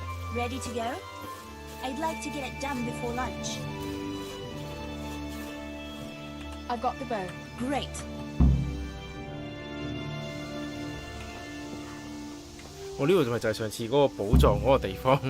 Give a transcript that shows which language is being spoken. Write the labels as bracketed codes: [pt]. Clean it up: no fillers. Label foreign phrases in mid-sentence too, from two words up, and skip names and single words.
[en] Ready to go? I'd like to get it done before lunch. I've got the bow. Great. [yue] 我呢度咪就係上次嗰個寶藏嗰個地方嚟。